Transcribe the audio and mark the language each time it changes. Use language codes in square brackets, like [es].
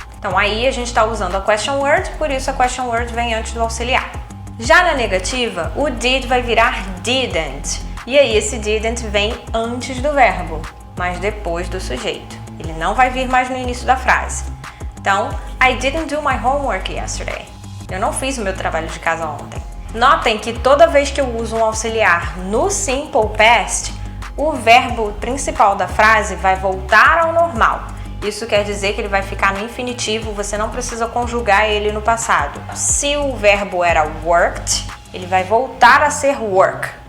[pt] Então aí a gente está usando a question word, por isso a question word vem antes do auxiliar. Já na negativa, o did vai virar didn't. E aí esse didn't vem antes do verbo, mas depois do sujeito. Ele não vai vir mais no início da frase. [en] Então, I didn't do my homework yesterday. [pt] Eu não fiz o meu trabalho de casa ontem. Notem que toda vez que eu uso um auxiliar no Simple Past, o verbo principal da frase vai voltar ao normal. Isso quer dizer que ele vai ficar no infinitivo, você não precisa conjugar ele no passado. Se o verbo era worked, ele vai voltar a ser work.